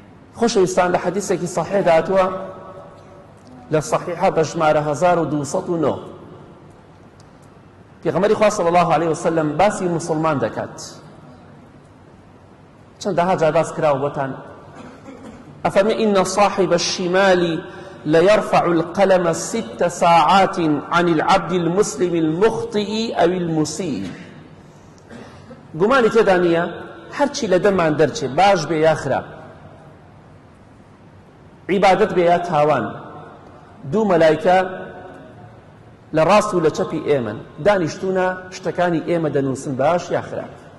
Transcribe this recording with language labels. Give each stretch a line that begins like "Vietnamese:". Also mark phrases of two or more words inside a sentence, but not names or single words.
Central Kurdish: خۆشەویستان لە حەدیثێکی صحیح داتووە لە صحیحە بە ژمارە 1209 پێغەمبەری خوا
Arabic: صلی الله عليه وسلم
Central Kurdish: باسی مسلمان دەکات. چەندەها جار باس کراوە بۆتان.
Arabic: ئەفەرمێ ئین صاحب الشمال ليرفع القلم 6 ساعات عن العبد المسلم المخطئ أو المسيء.
Central Kurdish: گومانی تێدا نییە هەرچی لە دەمان دەرچێ باش بێ یا خراپ، عیبادەت بێ یا تاوان، دوو مەلایکە لە ڕاست و لە چەپی ئێمەن دانیشتوونە شتەکانی ئێمە دەنووسن باش یا خراپ.